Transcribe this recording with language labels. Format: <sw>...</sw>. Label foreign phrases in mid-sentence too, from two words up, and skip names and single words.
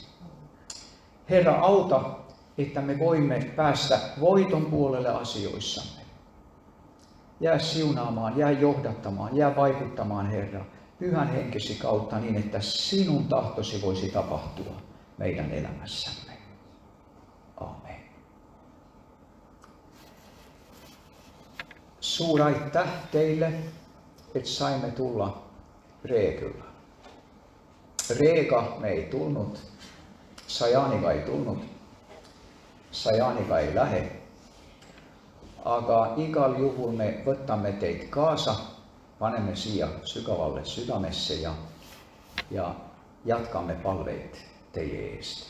<fi>Herra, auta, että me voimme päästä voiton puolelle asioissamme. Jää siunaamaan, jää johdattamaan, jää vaikuttamaan, Herra, Pyhän Henkesi kautta niin, että sinun tahtosi voisi tapahtua meidän elämässämme. Aamen.</fi> <et>Suur aitäh teille, että saimme tulla Reekyllä. Reega me ei tulnud, Sajaniga ei tulnud, Sajaniga ei lähe. Aga igal juhul me võtame teid kaasa, paneme siia sügavalle südamesse ja jätkame palveid teie eest.</et>